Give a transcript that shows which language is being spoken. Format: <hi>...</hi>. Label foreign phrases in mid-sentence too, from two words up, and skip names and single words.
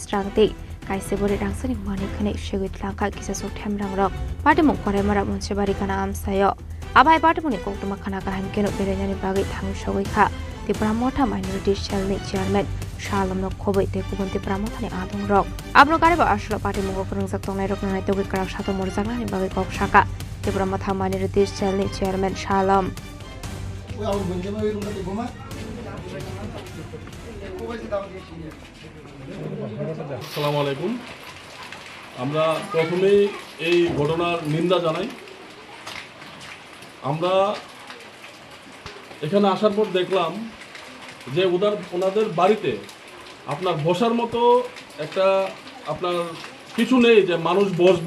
<trp>rangte kaise bore rangsani manekhani segui telangka kisasuk themrang rok patimung korai mora munsibari kana amsayo abai patimuni koktoma khana kaham keno berejani bagai thangu sogoi kha Tripura motha</trp> <en>minority cell</en> <trp>ni chairman Shalom no khoboi te kubunti pramothani adong rok abno gareba ashlo patimungo kurungjak tongnai rok nanai togi karak sato morjaknani bagai kok saka Tripura motha</trp> <en>minority cell</en> <trp>ni chairman Shalom</trp> <ar>السلام عليكم.</ar> <bn>আমরা প্রথমেই এই ঘটনার নিন্দা জানাই। আমরা এখানে আসার পর দেখলাম যে ওনাদের বাড়িতে আপনার বসার মতো একটা আপনার কিছু নেই যে মানুষ বসবে।</bn>